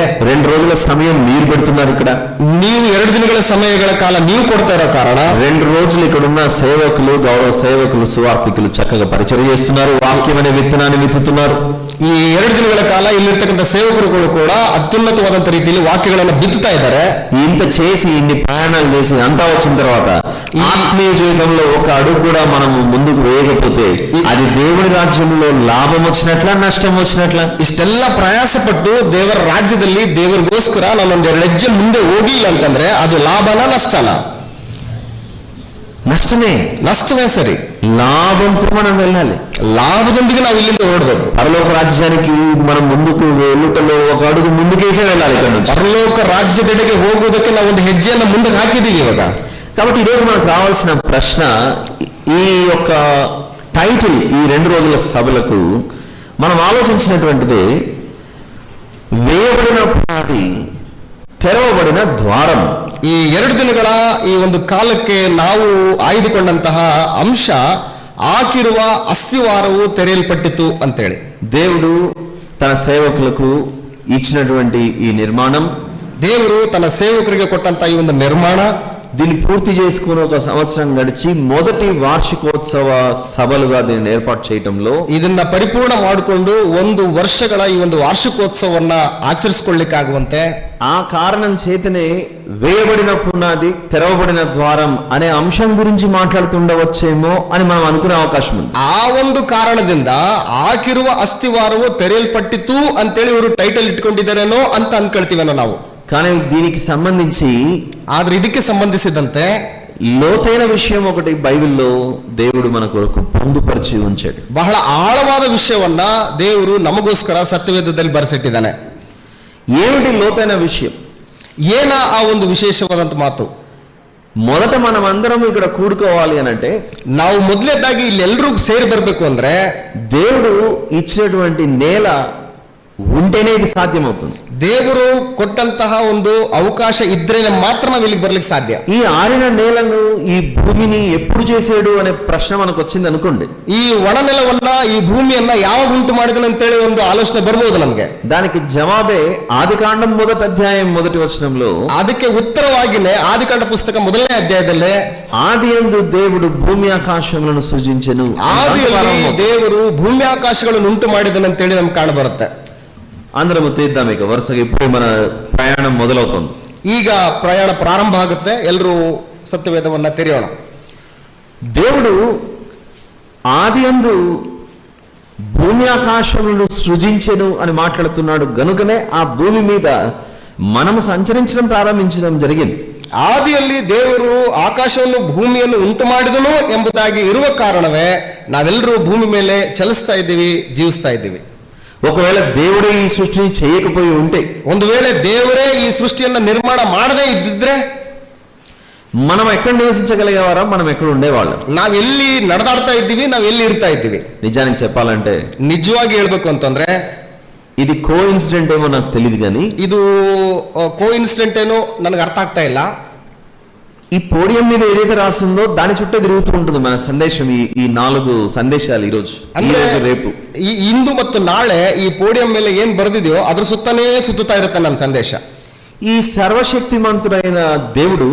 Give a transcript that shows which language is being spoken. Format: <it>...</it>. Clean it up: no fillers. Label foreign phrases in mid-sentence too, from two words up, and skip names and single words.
<te>2 రోజుల సమయం మీరు పెడుతున్నారు ఇక్కడ.</te> <kn>ನೀವು 2 ದಿನಗಳ ಸಮಯಗಳ ಕಾಲ ನೀವು ಕೊಡ್ತಾ ಇರೋ ಕಾರಣ</kn> <te>2 రోజులు ఇక్కడ ఉన్న సేవకులు, గౌరవ సేవకులు, సువార్థికులు చక్కగా పరిచయం చేస్తున్నారు, వాక్యం అనే విత్తనాన్ని విత్తుతున్నారు.</te> <kn>ಈ 2 ದಿನಗಳ ಕಾಲ ಇಲ್ಲಿರ್ತಕ್ಕಂಥ ಸೇವಕರುಗಳು ಕೂಡ ಅತ್ಯುನ್ನತವಾದಂತ ರೀತಿಯಲ್ಲಿ ವಾಕ್ಯಗಳನ್ನು ಬಿತ್ತುತ್ತಾ ಇದ್ದಾರೆ.</kn> <te>ఇంత చేసి ఇన్ని ప్రయాణాలు చేసి అంతా వచ్చిన తర్వాత ఆత్మీయ జీవితంలో ఒక అడుగు కూడా మనం ముందుకు వేయకపోతే అది దేవుని రాజ్యంలో లాభం వచ్చినట్ల నష్టం వచ్చినట్ల?</te> <kn>ಇಷ್ಟೆಲ್ಲ ಪ್ರಯಾಸ ಪಟ್ಟು ದೇವರ ರಾಜ್ಯದಲ್ಲಿ ದೇವರಿಗೋಸ್ಕರ ನಾನೊಂದು 2 ಹೆಜ್ಜೆ ಮುಂದೆ ಹೋಗಿಲ್ಲ ಅಂತಂದ್ರೆ ಅದು ಲಾಭನ ನಷ್ಟನ? ನಷ್ಟವೇ ಸರಿ.</kn> <te>లాభంతో మనం వెళ్ళాలి.</te> <kn>లాభದೊಂದಿಗೆ ನಾವು ಇಲ್ಲಿಂದ ಹೊರಡಬೇಕು.</kn> <te>పరలోక రాజ్యానికి మనం ముందుకు వెళ్ళుటలో ఒక అడుగు ముందుకేసే వెళ్ళాలి. ఇక్కడ నుంచి</te> <kn>ಪರಲೋಕ ರಾಜ್ಯದೆಡೆಗೆ ಹೋಗುವುದಕ್ಕೆ ನಾವು ಒಂದು ಹೆಜ್ಜೆಯನ್ನು ಮುಂದೆ ಹಾಕಿದ್ದೀವಿ ಇವಾಗ.</kn> <te>కాబట్టి ఈరోజు మనకు రావాల్సిన ప్రశ్న, ఈ యొక్క టైటిల్ ఈ 2 రోజుల సభలకు మనం ఆలోచించినటువంటిది వేయబడిన పునాది, తెరవబడిన ద్వారం.</te> <kn>ಈ 2 ದಿನಗಳ ಈ ಒಂದು ಕಾಲಕ್ಕೆ ನಾವು ಆಯ್ದುಕೊಂಡಂತಹ ಅಂಶ ಹಾಕಿರುವ ಅಸ್ಥಿವಾರವು ತೆರೆಯಲ್ಪಟ್ಟಿತು ಅಂತೇಳಿ.</kn> <te>దేవుడు తన సేవకులకు ఇచ్చినటువంటి ఈ నిర్మాణం,</te> <kn>ದೇವರು ತನ್ನ ಸೇವಕರಿಗೆ ಕೊಟ್ಟಂತ ಈ ಒಂದು ನಿರ್ಮಾಣ,</kn> <te>దీన్ని పూర్తి చేసుకుని 1 సంవత్సరం గడిచి మొదటి వార్షికోత్సవ సభలుగా దీన్ని ఏర్పాటు చేయటంలో</te> <kn>ಇದನ್ನ ಪರಿಪೂರ್ಣ ಮಾಡಿಕೊಂಡು 1 ವರ್ಷಗಳ ಈ ಒಂದು ವಾರ್ಷಿಕೋತ್ಸವವನ್ನ ಆಚರಿಸಿಕೊಳ್ಳಿಕ್ಕಾಗುವಂತೆ</kn> <te>ఆ కారణం చేతనే వేయబడిన పునాది, తెరవబడిన ద్వారం అనే అంశం గురించి మాట్లాడుతుండవచ్చేమో అని మనం అనుకునే అవకాశం ఉంది.</te> <kn>ಆ ಒಂದು ಕಾರಣದಿಂದ ಹಾಕಿರುವ ಅಸ್ಥಿವಾರವು ತೆರೆಯಲ್ಪಟ್ಟಿತು ಅಂತೇಳಿ ಇವರು ಟೈಟಲ್ ಇಟ್ಕೊಂಡಿದ್ದಾರೇನೋ ಅಂತ ಅನ್ಕೊಳ್ತೀವೇನೋ ನಾವು.</kn> <te>కానీ దీనికి సంబంధించి,</te> <kn>ಆದ್ರೆ ಇದಕ್ಕೆ ಸಂಬಂಧಿಸಿದಂತೆ</kn> <te>లోతైన విషయం ఒకటి బైబిల్లో దేవుడు మన కొరకు పొందుపరిచి ఉంచాడు.</te> <kn>ಬಹಳ ಆಳವಾದ ವಿಷಯವನ್ನ ದೇವರು ನಮಗೋಸ್ಕರ ಸತ್ಯವೇದದಲ್ಲಿ ಬರೆಸಿಟ್ಟಿದ್ದಾನೆ.</kn> <te>ఏమిటి లోతైన విషయం?</te> <kn>ಏನ ಆ ಒಂದು ವಿಶೇಷವಾದಂತ ಮಾತು?</kn> <te>మొదట మనం అందరం ఇక్కడ కూడుకోవాలి అనంటే,</te> <kn>ನಾವು ಮೊದಲನೇದಾಗಿ ಇಲ್ಲಿ ಎಲ್ಲರೂ ಸೇರಿ ಬರಬೇಕು ಅಂದ್ರೆ</kn> <te>దేవుడు ఇచ్చినటువంటి నేల ఉంటేనే ఇది సాధ్యమవుతుంది.</te> <kn>ದೇವರು ಕೊಟ್ಟಂತಹ ಒಂದು ಅವಕಾಶ ಇದ್ರೇನೆ ಮಾತ್ರ ನಾವು ಇಲ್ಲಿಗೆ ಬರ್ಲಿಕ್ಕೆ ಸಾಧ್ಯ.</kn> <te>ఈ ఆరిన నేలను, ఈ భూమిని ఎప్పుడు చేసాడు అనే ప్రశ్న మనకు వచ్చింది అనుకోండి.</te> <kn>ಈ ಒಣ ನೆಲವನ್ನ, ಈ ಭೂಮಿಯನ್ನ ಯಾವಾಗ ಉಂಟು ಮಾಡಿದನು ಅಂತೇಳಿ ಒಂದು ಆಲೋಚನೆ ಬರ್ಬೋದು ನಮ್ಗೆ.</kn> <te>దానికి జవాబే ఆదికాండం 1వ అధ్యాయం 1వ వచనంలో,</te> <kn>ಅದಕ್ಕೆ ಉತ್ತರವಾಗಿನೇ ಆದಿಕಾಂಡ ಪುಸ್ತಕ 1ನೇ ಅಧ್ಯಾಯದಲ್ಲೇ</kn> <te>ఆదియందు దేవుడు భూమి ఆకాశములను సృజించెను.</te> <kn>ಆದಿಯಲ್ಲಿ ದೇವರು ಭೂಮಿ ಆಕಾಶಗಳನ್ನು ಉಂಟು ಮಾಡಿದನು ಅಂತೇಳಿ ನಮ್ಗೆ ಕಾಣಬರುತ್ತೆ.</kn> <te>అందరము తీద్దాం. ఇక వరుసగా ఇప్పుడే మన ప్రయాణం మొదలవుతుంది.</te> <kn>ಈಗ ಪ್ರಯಾಣ ಪ್ರಾರಂಭ ಆಗುತ್ತೆ. ಎಲ್ಲರೂ ಸತ್ಯವೇದವನ್ನ ತೆರೆಯೋಣ.</kn> <te>దేవుడు ఆదియందు భూమి ఆకాశములను సృజించెను అని మాట్లాడుతున్నాడు గనుకనే ఆ భూమి మీద మనము సంచరించడం ప్రారంభించడం జరిగింది.</te> <kn>ಆದಿಯಲ್ಲಿ ದೇವರು ಆಕಾಶವನ್ನು ಭೂಮಿಯನ್ನು ಉಂಟು ಮಾಡಿದನು ಎಂಬುದಾಗಿ ಇರುವ ಕಾರಣವೇ ನಾವೆಲ್ಲರೂ ಭೂಮಿ ಮೇಲೆ ಚಲಿಸ್ತಾ ಇದ್ದೀವಿ, ಜೀವಿಸ್ತಾ ಇದ್ದೀವಿ.</kn> <te>ఒకవేళ దేవుడే ఈ సృష్టిని చేయకపోయి ఉంటే,</te> <kn>ಒಂದು ವೇಳೆ ದೇವರೇ ಈ ಸೃಷ್ಟಿಯನ್ನ ನಿರ್ಮಾಣ ಮಾಡದೇ ಇದ್ದಿದ್ರೆ</kn> <te>మనం ఎక్కడ నివసించగలిగేవారా? మనం ఎక్కడ ఉండేవాళ్ళం?</te> <kn>ನಾವೆಲ್ಲಿ ನಡೆದಾಡ್ತಾ ಇದ್ದೀವಿ, ನಾವೆಲ್ಲಿ ಇರ್ತಾ ಇದ್ದೀವಿ?</kn> <te>నిజానికి చెప్పాలంటే,</te> <kn>ನಿಜವಾಗಿ ಹೇಳ್ಬೇಕು ಅಂತಂದ್ರೆ</kn> <te>ఇది కో ఇన్సిడెంట్ ఏమో నాకు తెలియదు, కానీ</te> <kn>ಇದು ಕೋ ಇನ್ಸಿಡೆಂಟ್ ಏನೋ ನನಗೆ ಅರ್ಥ ಆಗ್ತಾ ಇಲ್ಲ.</kn> <te>ఈ పోడియం మీద ఏదైతే రాస్తుందో దాని చుట్టూ తిరుగుతూ ఉంటుంది మన సందేశం. ఈ 4 సందేశాలు ఈరోజు, రేపు,</te> <kn>ಈ ಇಂದು ಮತ್ತು ನಾಳೆ ಈ ಪೋಡಿಯಂ ಮೇಲೆ ಏನ್ ಬರೆದಿದೆಯೋ ಅದ್ರ ಸುತ್ತನೇ ಸುತ್ತುತ್ತಾ ಇರುತ್ತೆ ನನ್ನ ಸಂದೇಶ.</kn> <te>ఈ సర్వశక్తిమంతుడైన దేవుడు,</te>